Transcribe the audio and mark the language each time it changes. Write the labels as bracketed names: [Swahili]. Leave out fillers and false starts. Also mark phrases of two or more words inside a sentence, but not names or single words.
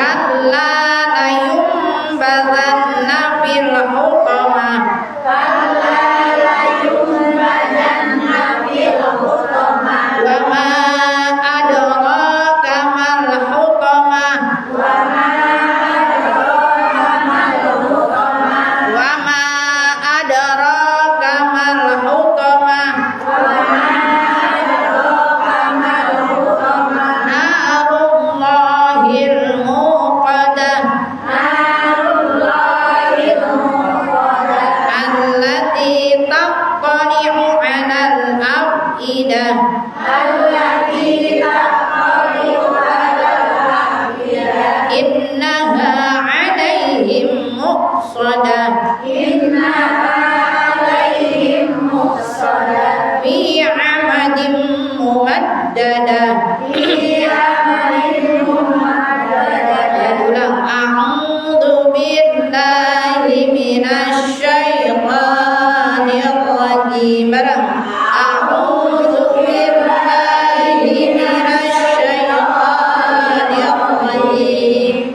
[Arabic] وما أدراك ما الحطمة. وما أدراك ما الحطمة. نار الله الموقدة. التي تطلع على الأفئدة. إنها عليهم مؤصدة. في عمد ممددة. [Indonesian] Ulang. [Arabic] أعوذ بالله من الشيطان الرجيم. [Indonesian] Bareng. [Arabic] أعوذ بالله من الشيطان الرجيم.